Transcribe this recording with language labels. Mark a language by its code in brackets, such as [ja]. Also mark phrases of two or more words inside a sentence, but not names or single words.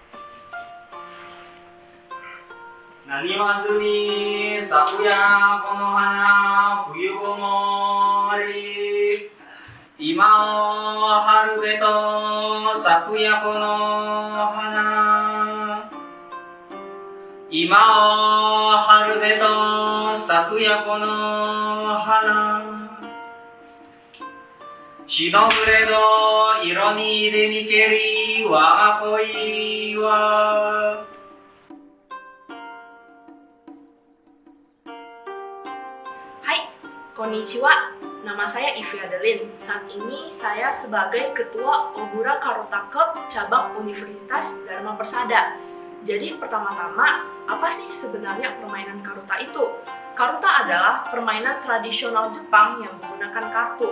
[ja] 何わずり昨夜この花冬ごもり今を春べと昨夜この花今を春べと昨夜この花しのぶれど色にでにけり我が恋は Konnichiwa, [id] nama saya Ivy Adeline. Saat ini saya sebagai Ketua Ogura Karuta Club Cabang Universitas Dharma Persada. Jadi pertama-tama, apa sih sebenarnya permainan karuta itu? Karuta adalah permainan tradisional Jepang yang menggunakan kartu.